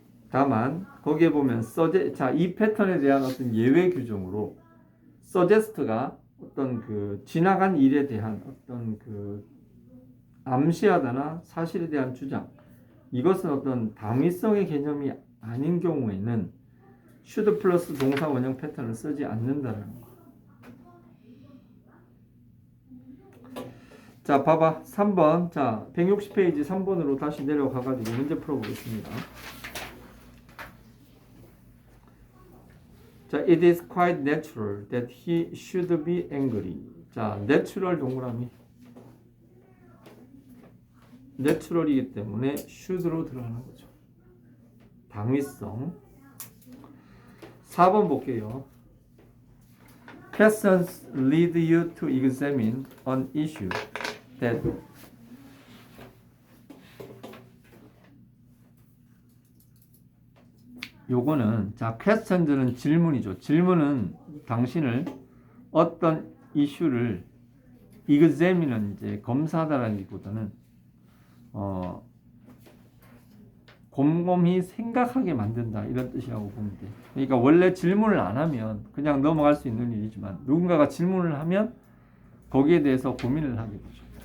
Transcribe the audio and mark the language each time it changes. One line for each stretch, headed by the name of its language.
Korean: 다만 거기에 보면 이 패턴에 대한 어떤 예외 규정으로 suggest가 어떤 그 지나간 일에 대한 어떤 그 암시하거나 사실에 대한 주장 이것은 어떤 당위성의 개념이 아닌 경우에는 should 플러스 동사 원형 패턴을 쓰지 않는다는 거. 자 봐봐 3번 자 160페이지 3번으로 다시 내려가 가지고 문제 풀어보겠습니다.
English: 자, it is quite natural that he should be angry.
Korean: 자, natural 동그라미. natural이기 때문에 should로 들어가는 거죠. 당위성. 4번 볼게요.
English: Questions lead you to examine an issue that
Korean: 요거는 자
English: questions는
Korean: 질문이죠. 질문은 당신을 어떤 이슈를 examine은 이제 검사하다라기보다는 곰곰이 생각하게 만든다 이런 뜻이라고 보면 돼. 그러니까 원래 질문을 안 하면 그냥 넘어갈 수 있는 일이지만 누군가가 질문을 하면 거기에 대해서 고민을 하게 되죠.